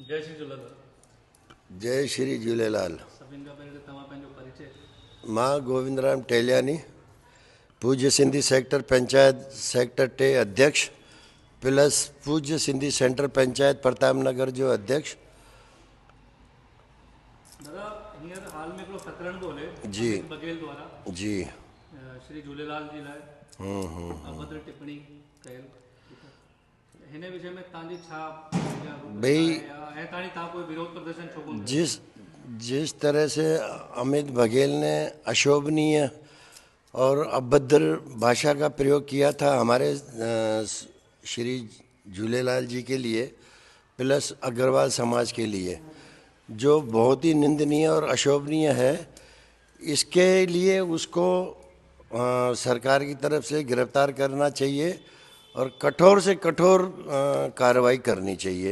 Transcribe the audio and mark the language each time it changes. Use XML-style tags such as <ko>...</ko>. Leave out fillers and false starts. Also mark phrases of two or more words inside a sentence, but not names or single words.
<sd>जय श्री झूलेलाल। जय श्री झूलेलाल। सभिनि खां पहिरीं त तव्हां पंहिंजो परिचय। मां गोविंदराम टेलियानी, पूज्य सिंधी सेक्टर पंचायत सेक्टर 2 अध्यक्ष प्लस पूज्य सिंधी सेंटर पंचायत प्रताप नगर जो अध्यक्ष। दादा हींअर हाल में हिकिड़ो प्रकरण थो हले जी अमित बघेल द्वारा जी श्री झूलेलाल जी लाइ अभद्र टिप्पणी कयल। हिन विषय में तव्हांजी छा भाई ऐं ताणी तव्हां कोई विरोध प्रदर्शन छो कोन कयो?</sd> <hi>जिस तरह से अमित बघेल ने अशोभनीय और अभद्र भाषा का प्रयोग किया था हमारे श्री झूलेलाल जी के लिए प्लस अग्रवाल समाज के लिए, जो बहुत ही निंदनीय और अशोभनीय है, इसके लिए उसको सरकार की तरफ से गिरफ्तार करना चाहिए और कठोर से कठोर कार्रवाई करनी चाहिए।</hi>